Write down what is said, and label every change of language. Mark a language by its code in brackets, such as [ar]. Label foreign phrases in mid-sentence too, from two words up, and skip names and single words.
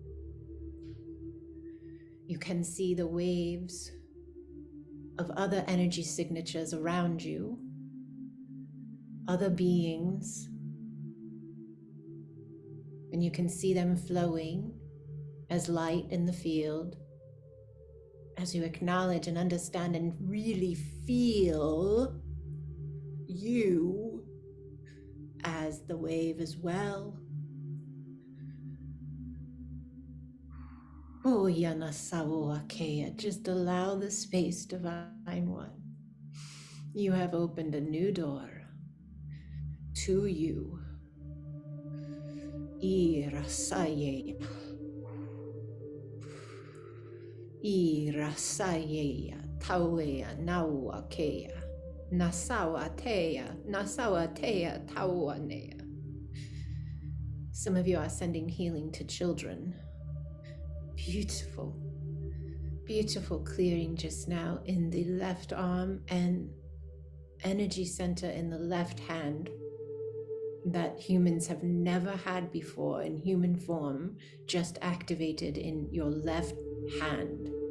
[en] You can see the waves of other energy signatures around you, other beings, and you can see them flowing as light in the field, as you acknowledge and understand and really feel you as the wave as well. Oh, Yanasawo Akea, just allow the space, divine one. You have opened a new door to you. Irasaye. Irasaye Tauea, Naua Kea, Nasawa Tea, Taua Nea. Some of you are sending healing to children. Beautiful, beautiful clearing just now in the left arm and energy center in the left hand that humans have never had before in human form, just activated in your left hand.